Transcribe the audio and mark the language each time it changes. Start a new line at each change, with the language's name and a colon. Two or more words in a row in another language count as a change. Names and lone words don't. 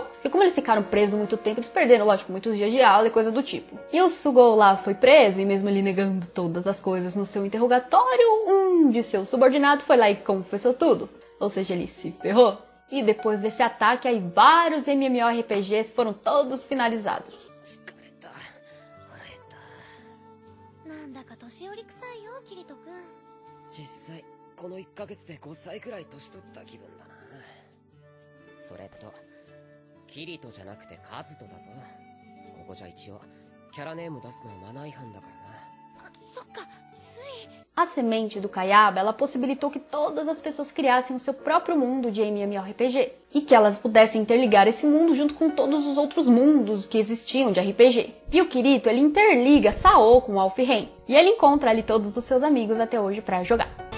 Portuguese: Porque como eles ficaram presos muito tempo, eles perderam, lógico, muitos dias de aula e coisa do tipo. E o Sugou lá foi preso, e mesmo ele negando todas as coisas no seu interrogatório, um de seus subordinados foi lá e confessou tudo. Ou seja, ele se ferrou. E depois desse ataque, aí vários MMORPGs foram todos finalizados.
Japanese: 実際この1ヶ月で5歳くらい年取った気分だな。それとキリトじゃなくてカズトだぞ。ここじゃ一応キャラネーム出すのはマナー違反だからな。そっか、
Portuguese: A semente do Kayaba, ela possibilitou que todas as pessoas criassem o seu próprio mundo de MMORPG e que elas pudessem interligar esse mundo junto com todos os outros mundos que existiam de RPG. E o Kirito, ele interliga Sao com Alfheim e ele encontra ali todos os seus amigos até hoje pra jogar.